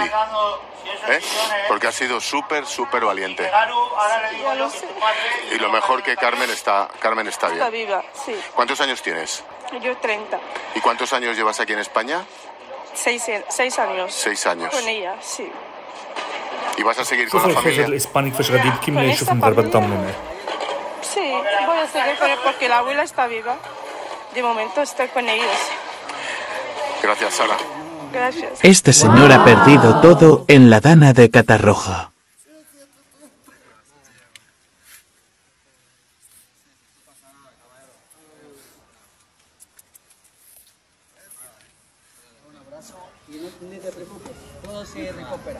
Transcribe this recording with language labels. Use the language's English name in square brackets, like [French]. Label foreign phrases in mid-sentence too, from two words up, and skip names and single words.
[Spanish] Porque has sido súper valiente. Ya lo sé. Y lo mejor que Carmen está Está bien. viva, sí. ¿Cuántos años tienes? Yo 30. ¿Y cuántos años llevas aquí en España? 6 años. 6 años. Con ella, sí. ¿Y vas a seguir con [Arabic] شوف [Spanish] la [Arabic] الخجل [Spanish] familia? [Arabic] الاسباني كيفاش غادي يبكي ملي يشوف المغاربه تضامنوا معاه. [Spanish] Sí, voy a seguir con él porque la abuela está viva. De momento estoy con ellos. Gracias, Sara. Gracias. Este señor ha perdido todo en la Dana de Catarroja. Ni te preocupes, todo se recupera.